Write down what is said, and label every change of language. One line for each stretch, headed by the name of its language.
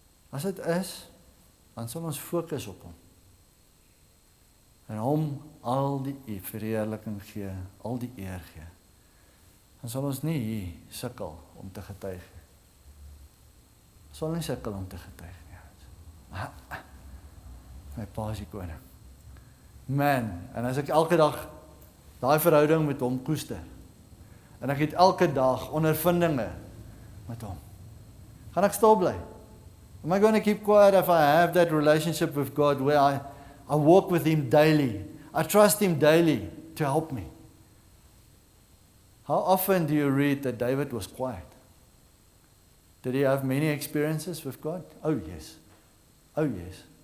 Afrikaans: As dit is, dan sal ons fokus op hom. En hom al die verheerliking gee, al die eer gee. Dan sal ons nie hier sukkel om te getuig nie. Ons sal nie sukkel om te getuig nie. My pa is die koning. Man, en as ek elke dag daai verhouding met hom koester, en ek het elke dag ondervindinge met hom, gaan ek stil bly?
English: Am I going to keep quiet if I have that relationship with God where I walk with Him daily? I trust Him daily to help me. How often do you read that David was quiet? Did he have many experiences with God? Oh yes. Oh yes.